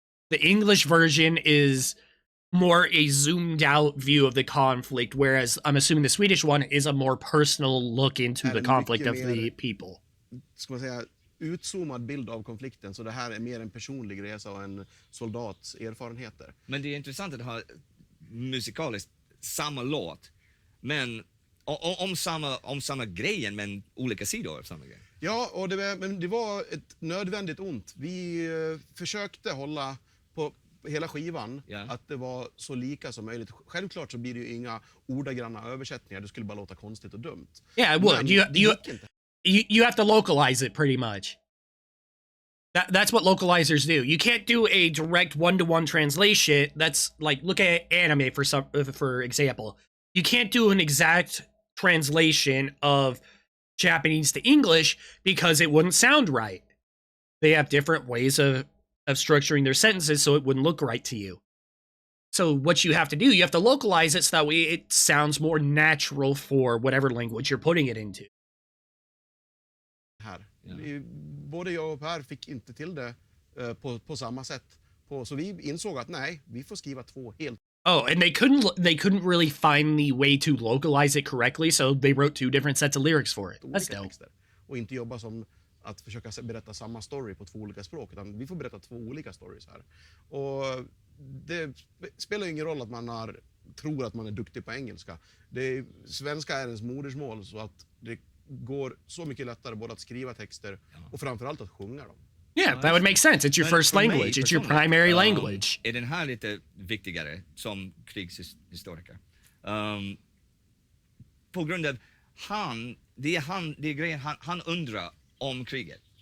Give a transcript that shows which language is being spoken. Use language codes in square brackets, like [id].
[en] The English version is more a zoomed out view of the conflict, whereas I'm assuming the Swedish one is a more personal look into the conflict of the people. [sv] Ska man säga utzoomad bild av konflikten, så det här är mer en personlig resa och en soldats erfarenheter. Men det är intressant att ha musikaliskt samma låt, men om samma grejen, men olika sidor av samma grej. Ja, och det var ett nödvändigt ont. Vi försökte hålla på hela skivan att det var så lika som möjligt. Självklart så blir det ju inga ordagranna översättningar. Det skulle bara låta konstigt och dumt. [en] Yeah, it would. You have to localize it pretty much. That's what localizers do. You can't do a direct one-to-one translation. That's like, look at anime for example. You can't do an exact translation of Japanese to English because it wouldn't sound right. They have different ways of structuring their sentences so it wouldn't look right to you. So what you have to do, you have to localize it so that way it sounds more natural for whatever language you're putting it into. [sv] Här. Både jag och Per fick inte till det på samma sätt. Så vi insåg att nej, vi får skriva två helt. [en] Oh, and they couldn't really find the way to localize it correctly, so they wrote two different sets of lyrics for it. That's dope. [sv] Texter. Och inte jobba som att försöka berätta samma story på två olika språk, utan vi får berätta två olika stories här. Och det spelar ingen roll att man tror att man är duktig på engelska. Svenska är ens modersmål, så att det går så mycket lättare både att skriva texter och framförallt att sjunga dem. [en] Yeah, that would make sense. It's your first language. It's your primary language. [sv] Är den här lite viktigare som krigshistoriker? På grund av det är grejen, han undrar om kriget.